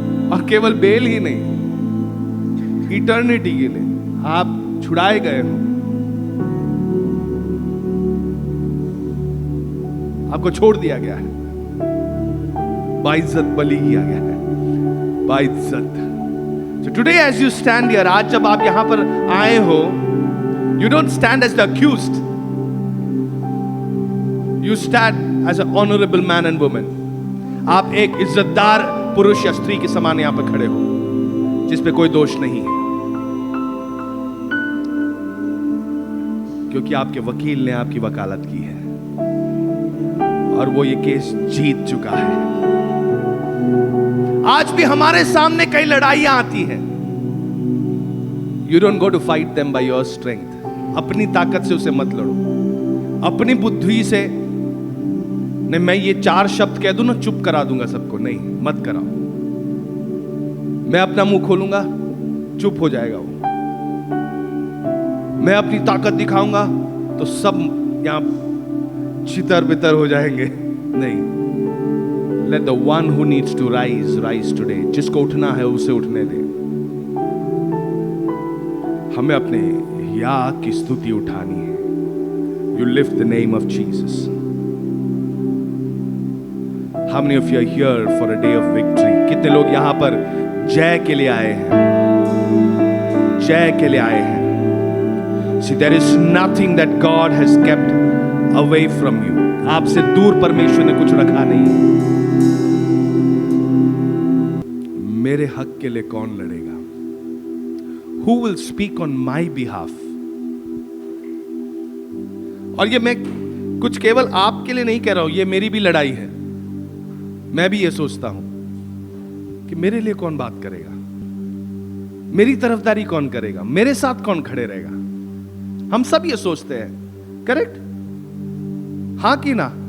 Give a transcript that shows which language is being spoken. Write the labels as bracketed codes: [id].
[hi] और केवल बेल ही नहीं, इटर्निटी के लिए आप छुड़ाए गए हो। आपको छोड़ दिया गया है, बाइज्जत बलि किया गया है, बाइज्जत। [en] So today as you stand here, [hi] आज जब आप यहां पर आए हो, [en] you don't stand as the accused. You stand as an honorable man and woman. [hi] आप एक इज्जतदार पुरुष या स्त्री के समान यहां पर खड़े हो, जिस पे कोई दोष नहीं है, क्योंकि आपके वकील ने आपकी वकालत की है और वो ये केस जीत चुका है। आज भी हमारे सामने कई लड़ाइयां आती हैं। [en] You don't go to fight them by your strength. [hi] अपनी ताकत से उसे मत लड़ो, अपनी बुद्धि से नहीं। मैं ये 4 शब्द कह दूं ना, चुप करा दूंगा सबको, नहीं, मत कराओ। मैं अपना मुंह खोलूंगा, चुप हो जाएगा वो। मैं अपनी ताकत दिखाऊंगा तो सब यहां छितर बितर हो जाएंगे, नहीं। [en] Let the one who needs to rise today. [hi] जिसको उठना है उसे उठने दे। हमें अपने या की स्तुति उठानी है। [en] You lift the name of Jesus. How many of you are here for a day of victory? [hi] कितने लोग यहां पर जय के लिए आए हैं? जय के लिए आए हैं। [en] See, there is nothing that God has kept away from you. [hi] आपसे दूर परमेश्वर ने कुछ रखा नहीं। मेरे हक के लिए कौन लड़ेगा? [en] Who will speak on my behalf? [hi] और ये मैं कुछ केवल आपके लिए नहीं कह रहा हूं, ये मेरी भी लड़ाई है। मैं भी ये सोचता हूं कि मेरे लिए कौन बात करेगा, मेरी तरफदारी कौन करेगा, मेरे साथ कौन खड़े रहेगा? हम सब ये सोचते हैं, करेक्ट? हां कि ना?